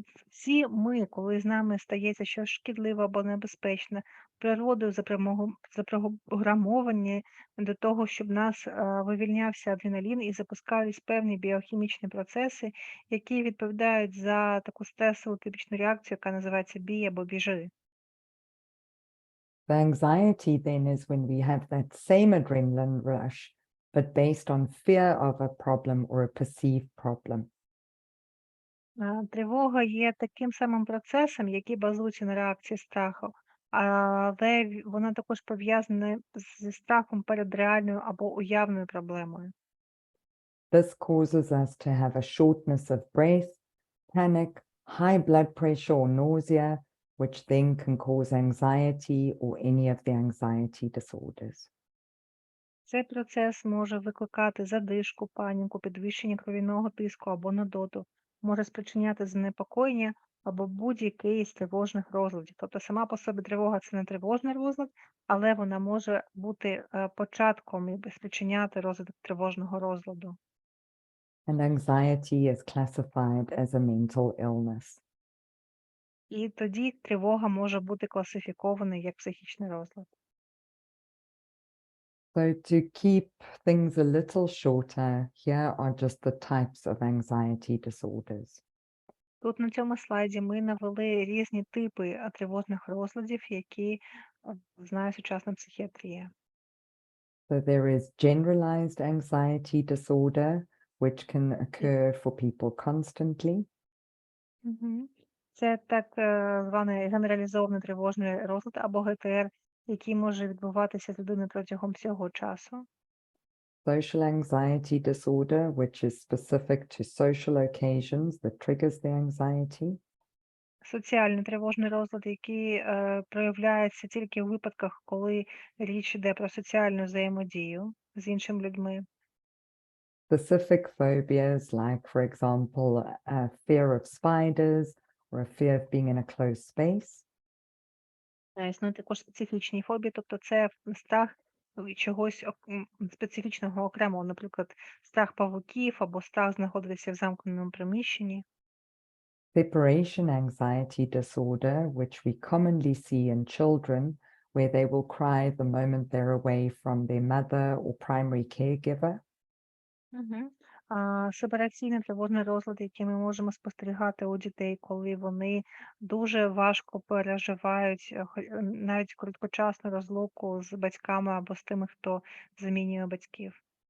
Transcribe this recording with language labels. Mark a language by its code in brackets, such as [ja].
[uk] Всі ми, коли з нами стається щось шкідливе або небезпечне, природою запрограмовані до того, щоб нас вивільнявся адреналін і запускались певні біохімічні процеси, які відповідають за таку стресову типічну реакцію, яка називається бій або біжи. [en] The anxiety then is when we have that same adrenaline rush, but based on fear of a problem or a perceived problem. [uk] Тривога є таким самим процесом, який базується на реакції страху, але вона також пов'язана зі страхом перед реальною або уявною проблемою. [en] This causes us to have a shortness of breath, panic, high blood pressure or nausea, which then can cause anxiety or any of the anxiety disorders. [uk] Цей процес може викликати задишку, паніку, підвищення кров'яного тиску або нудоту, може спричиняти занепокоєння або будь-який із тривожних розладів. Тобто сама по собі тривога – це не тривожний розлад, але вона може бути початком і спричиняти розвиток тривожного розладу. [en] And anxiety is classified as a mental illness. [uk] І тоді тривога може бути класифікована як психічний розлад. [en] So to keep things a little shorter, here are just the types of anxiety disorders. [uk] Тут на цьому слайді ми навели різні типи тривожних розладів, які знає сучасна психіатрія. [en] So there is generalized anxiety disorder, which can occur for people constantly. Мгм. [uk] Це так званий генералізований тривожний розлад або ГТР, який може відбуватися з людиною протягом всього часу. [en] Social anxiety disorder, which is specific to social occasions that triggers the anxiety. [uk] Соціальний тривожний розлад, який проявляється тільки в випадках, коли річ йде про соціальну взаємодію з іншими людьми. [en] Specific phobias, like, for example, a fear of spiders or a fear of being in a closed space. [uk] Існують також специфічні фобії, тобто це страх чогось специфічного окремого, наприклад, страх павуків або страх знаходитися в замкненому приміщенні. [en] Separation anxiety disorder, which we commonly see in children, where they will cry the moment they're away from their mother or primary caregiver. Угу. [uk] Сепараційний тривожний розлад, який ми можемо спостерігати у дітей, коли вони дуже важко переживають навіть короткочасну розлуку з батьками або з тими, хто замінює батьків.